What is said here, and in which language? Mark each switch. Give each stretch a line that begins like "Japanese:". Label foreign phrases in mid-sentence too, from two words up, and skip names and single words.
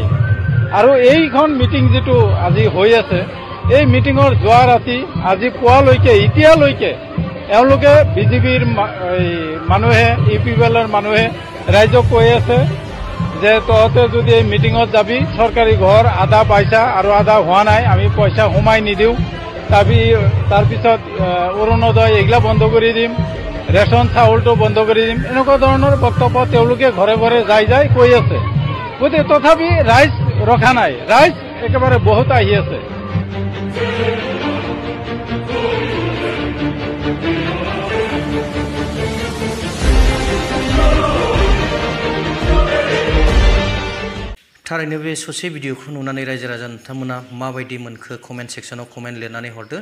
Assamese: আৰু এইখন মিটিং যিটো আজি হৈ আছে, এই মিটিঙৰ যোৱা ৰাতি আজি পুৱালৈকে এতিয়ালৈকে এওঁলোকে বিজেপিৰ মানুহে, UPPLৰ মানুহে ৰাইজক কৈ আছে যে তহঁতে যদি এই মিটিঙত যাবি, চৰকাৰী ঘৰ আধা পাইছা আৰু আধা হোৱা নাই, আমি পইচা সোমাই নিদিওঁ, তাৰপিছত অৰুণোদয় এইগিলা বন্ধ কৰি দিম, ৰেচন চাউলটো বন্ধ কৰি দিম, এনেকুৱা ধৰণৰ বক্তব্য তেওঁলোকে ঘৰে ঘৰে যাই কৈ আছে। গতিকে তথাপি ৰাইজ ৰখা নাই, ৰাইজ একেবাৰে বহুত আহি আছে।
Bodo: थारैनो बे ससे भिडिअखौ नुनानै रायजो राजा नोंथांमोना माबायदि मोनखो कमेन्ट सेक्सनाव कमेन्ट लिरनानै हरदो।